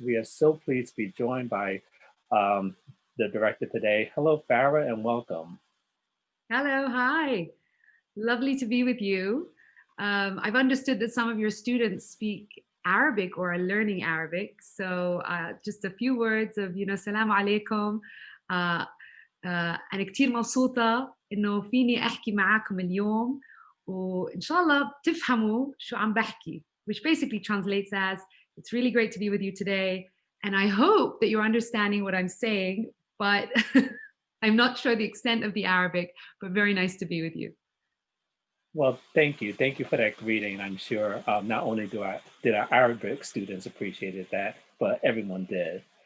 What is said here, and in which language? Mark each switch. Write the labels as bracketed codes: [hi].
[en] We are so pleased to be joined by the director today. Hello, Farah, and welcome. Hello, hi. Lovely to be with you. I've understood that some of your students speak Arabic or are learning Arabic. So just a few words of, [ar] السلام عليكم. أنا كتير مبسوطة إنه فيني أحكي معاكم اليوم وإن شاء الله تفهموا شو عم بحكي, [en] which basically translates as, it's really great to be with you today. And I hope that you're understanding what I'm saying, but I'm not sure the extent of the Arabic, but very nice to be with you. Well, thank you. Thank you for that greeting. I'm sure not only did our Arabic students appreciated that, but everyone did.